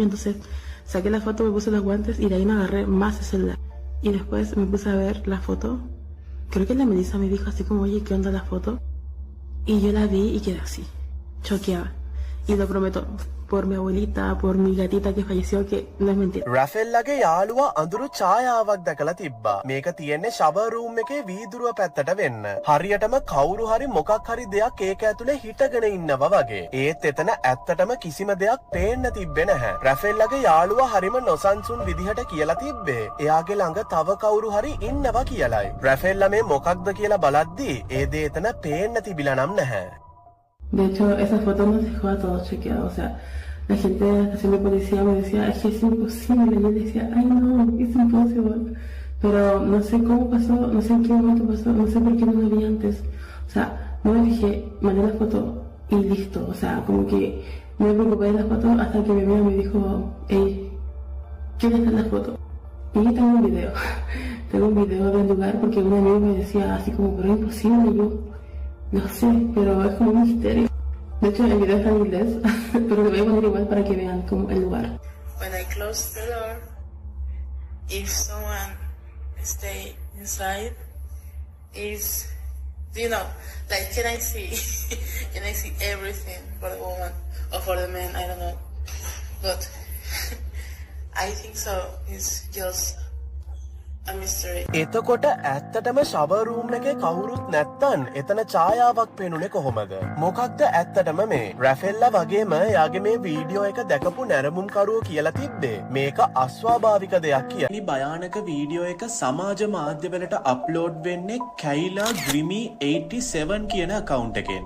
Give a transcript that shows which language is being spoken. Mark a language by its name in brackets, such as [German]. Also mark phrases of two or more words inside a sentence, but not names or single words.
[Spanish] Entonces saqué la foto, me puse los guantes y de ahí me agarré más el celular. Y después me puse a ver la foto. Creo que la Melissa me dijo así como, oye, ¿qué onda la foto? Y yo la vi y quedé así, choqueada. Y lo prometo, por mi abuelita, por mi gatita que falleció, que no es mentira. [Sinhala] රැෆෙල්ලගේ යාළුවා අඳුරු ඡායාවක් දැකලා තිබ්බා. මේක තියෙන්නේ [English] shower room [Sinhala] එකේ වීදුරුව පැත්තට වෙන්න. හරියටම කවුරු හරි මොකක් හරි දෙයක් ඒක ඇතුලේ හිටගෙන ඉන්නවා වගේ. ඒත් එතන ඇත්තටම කිසිම දෙයක් පේන්න තිබ්බේ නැහැ. රැෆෙල්ලගේ යාළුවා හරිම නොසන්සුන් විදිහට කියලා තිබ්බේ එයාගේ ළඟ තව කවුරු හරි ඉන්නවා කියලයි. රැෆෙල්ලා මේ මොකක්ද කියලා බලද්දි ඒ දේ එතන පේන්න තිබිලා නම් නැහැ. [Spanish] De hecho, esa foto nos dejó a todos chequeados. O sea, la gente de la estación de policía me decía, es que es imposible. Y yo decía, ay no, es imposible. Pero no sé cómo pasó, no sé en qué momento pasó, no sé por qué no lo vi antes. O sea, no me fijé, mandé la foto y listo. O sea, como que no me preocupé de la foto hasta que mi amiga me dijo, hey, ¿quieres ver la foto? Y tengo un video. Tengo un video del lugar porque un amigo me decía así como, pero es imposible. Y yo, no sé, pero es como un misterio. De hecho, el video está en inglés, pero lo voy a poner igual para que vean como el lugar. [English] When I close the door, if someone stay inside, like, can I see everything for the woman or for the man? I don't know, but I think so. It's just a mystery. [Sinhala] එතකොට ඇත්තටම [English] shower room [Sinhala] එකේ කවුරුත් නැත්තන් එතන ඡායාවක් පේනුනේ කොහොමද? මොකක්ද ඇත්තටම මේ? රැෆෙල්ලා වගේම එයාගේ මේ වීඩියෝ එක දැකපු නැරඹුම්කරුවෝ කියලා තිබ්බේ මේක අස්වාභාවික දෙයක් කියලා. මේ භයානක වීඩියෝ එක සමාජ මාධ්‍යවලට අප්ලෝඩ් වෙන්නේ කයිලා ග්‍රිමි 87 කියන account එකෙන්.